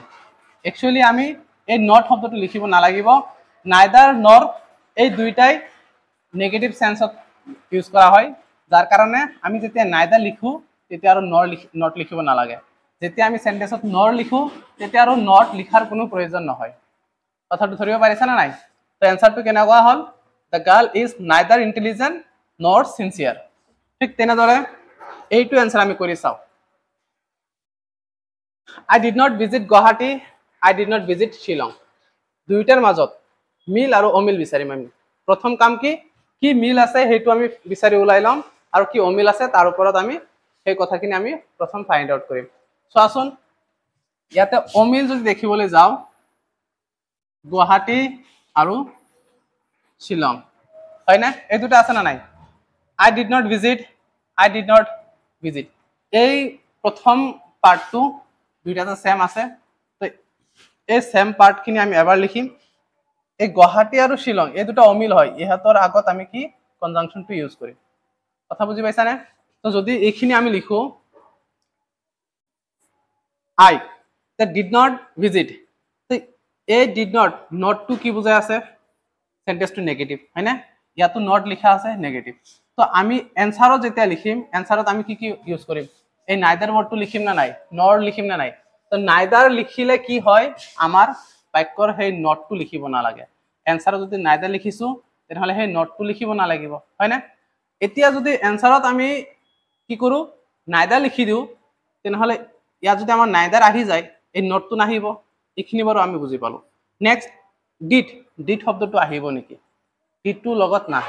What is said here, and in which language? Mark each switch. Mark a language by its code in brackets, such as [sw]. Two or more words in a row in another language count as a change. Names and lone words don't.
[as] একচুয়ালি আমি এই নট শব্দটো লিখিব নালাগিব [en] neither nor [as] এই দুইটাই নেগেটিভ সেন্সত ইউজ কৰা হয় যাৰ কাৰণে আমি যেতিয়া নাইদাৰ লিখো তেতিয়া আৰু নট লিখিব নালাগে। যেতিয়া আমি সেন্টেন্সত নর লিখো তেতিয়া আৰু নট লিখাৰ কোনো প্ৰয়োজন নহয়। কথাটো ধৰিব পাৰিছা না নাই। তো এনসারটো কেনেকুৱা হল [en] the girl is neither intelligent nor sincere। [as] ঠিক তেনেদৰে এইটো এনসার আমি কৰি চাও [en] I did not visit Guwahati I did not visit Shillong। [as] দুইটাৰ মাজত মিল আৰু অমিল বিচাৰিম আমি। প্ৰথম কাম কি কি মিল আছে হেতু আমি বিচাৰি উলাই লম আৰু কি অমিল আছে তাৰ ওপৰত আমি সেই কথাখিনি আমি প্ৰথম [en] find out [as] কৰিম। চোৱাচোন ইয়াতে অমিল যদি দেখিবলৈ যাও গুৱাহাটী আৰু শিলং হয় না এই দুটা আছে না নাই [en] I did not visit [as] এই প্ৰথম পার্টটো দুইটাতে সেম আছে। তো এই সেম পার্টখিনি আমি এবাৰ লিখিম। এই গুৱাহাটী আৰু শিলং এই দুটা অমিল হয় ইহঁতৰ আগত আমি কি কনজাংশনটো ইউজ কৰিম। কথা বুজি পাইছা নে। তো যদি এইখিনি আমি লিখো [en] I that did not visit [as] তো এই [en] did not [as] নট টু কি বুজাই আছে সেন্টেন্সটো নেগেটিভ হয় না ইয়াতো নট লিখা আছে নেগেটিভ। তো আমি এনসাৰত যেতিয়া লিখিম এনসাৰত আমি কি কি ইউজ কৰিম এই নাইদাৰ ওয়ার্ডটো লিখিম না নাই নর লিখিম না নাই তো নাইদাৰ লিখিলে কি হয় আমাৰ বাক্যৰ সেই নটটো লিখিব নালাগে এনসাৰত যদি নাইদাৰ লিখিছো তেনেহলে সেই নটটো লিখিব নালাগিব হয় না এতিয়া যদি এনসাৰত আমি কি কৰো নাইদাৰ লিখি দিও তেনেহলে ইয়া যদি আমাৰ নাইদাৰ আহি যায় এই নটটো নাহিব এইখিনি বাৰু আমি বুজি পালো নেক্সট ডিড শব্দটো আহিব নেকি ডিডটো লগত নাহে